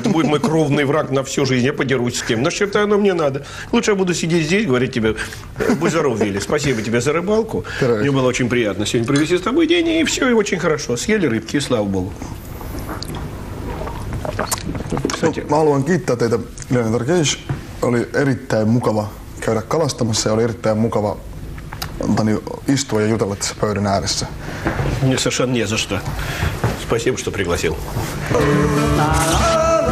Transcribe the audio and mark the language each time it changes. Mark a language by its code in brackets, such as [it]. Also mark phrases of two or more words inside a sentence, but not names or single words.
[ru] Это будет мой кровный враг на всю жизнь, я подерусь с кем. Но что-то оно мне надо. Лучше я буду сидеть здесь, говорить тебе: будь здоров, Вилли, спасибо тебе за рыбалку. Мне было очень приятно сегодня провести с тобой день, и все, и очень хорошо. Съели рыбки, и слава богу. Kstати. [fi] Mä haluan kiittää teitä, Leonid Arkeich. Oli erittäin mukava käydä kalastamassa ja oli erittäin mukava istua ja jutella tässä pöydän ääressä. [ru] Мне совершенно не за что. Спасибо, что пригласил.